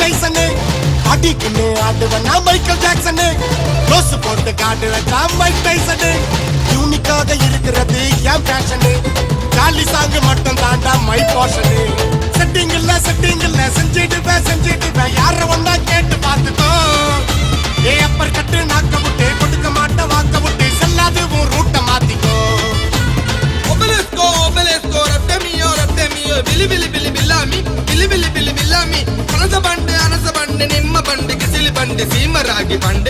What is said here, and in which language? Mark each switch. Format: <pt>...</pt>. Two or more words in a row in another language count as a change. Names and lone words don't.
<ta>டைசனு பாட்டிக்கின்னு ஆடுவனா மைக்கேல் ஜாக்சனு க்ளோஸ் போட்டு காடு வச்சா மைக் டைசனு யூனிக்காக இருக்கிறது என் பேஷனு</ta> <en>jolly song</en> <ta>மட்டும் தாண்டா</ta> <en>my portion</en> <ta>செட்டிங் இல்ல செஞ்சிடுவேன் யார ஒன்னா கேட்டு பார்த்துக்கோ ஏ</ta> <en>upper cut</en> <ta>நாக்க விட்டு கொடுக்க மாட்ட வாக்க விட்டு செல்லாது உன் ரூட்ட மாத்திக்கோ Obelisco, Artemio, Billy Billami, Billami, Anasa band, Nimma band, Kisili band, Simaragi band,</ta>